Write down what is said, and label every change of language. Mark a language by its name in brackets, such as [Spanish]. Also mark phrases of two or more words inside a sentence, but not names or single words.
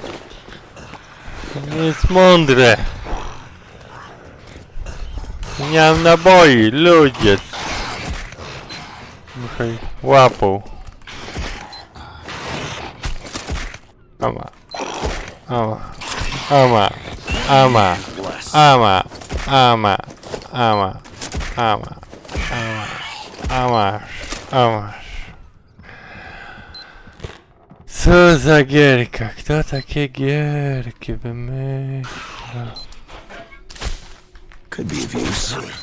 [Polish] Nie jest mądre. Nie mam naboi, ludzie. Muszę ich łapą. Ama. Ama. Ama. Ama. Ama. Ama. Ama. Ama. Amasz. Co za gierka? Kto takie gierki wymyśla? [English] Could be of use.